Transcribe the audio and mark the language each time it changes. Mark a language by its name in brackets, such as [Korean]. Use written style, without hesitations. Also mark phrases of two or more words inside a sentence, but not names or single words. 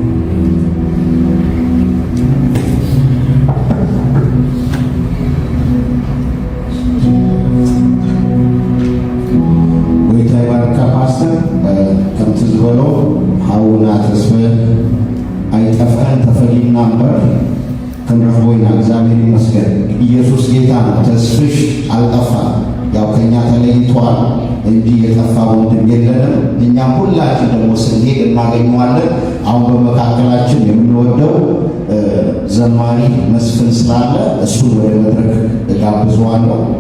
[Tigrinya] ጎይታ ይባርካ ፓስተር ከምቲ ዝበሎ ሃውና ተስፈ አይጠፋን ተፈሊና እምበር ክንረኽቦ ኢና [Amharic] እግዚአብሔር ይመስገን። ኢየሱስ ጌታ ነው። ተስፍሽ አልጠፋም። ያው ከኛ ተለይቷል እንጂ የጠፋ ወንድም የለንም። እኛም ሁላችን ደግሞ ስንሄድ እናገኘዋለን። አሁን በመካከላችን የምንወደው ዘማሪ መስፍን ስላለ እሱን ወደ መድረክ እጋብዘዋለሁ።